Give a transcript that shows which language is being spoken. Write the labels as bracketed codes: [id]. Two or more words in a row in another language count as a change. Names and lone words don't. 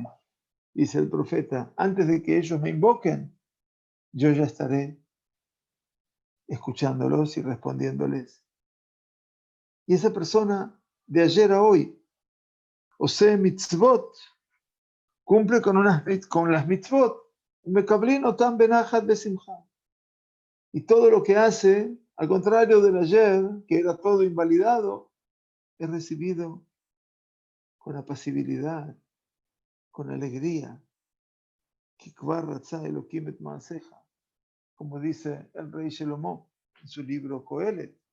[es] Dice el profeta, antes de que ellos me invoquen, yo ya estaré escuchándolos y respondiéndoles. Y esa persona de ayer a hoy, [he] עושה מצוות, [es] cumple con las mitzvot, [he] מקבלין אותם בנחת בשמחה. [es] Y todo lo que hace, al contrario del ayer, que era todo invalidado, es recibido con apacibilidad, con alegría. Como dice el rey Shelomo en su libro Coelet.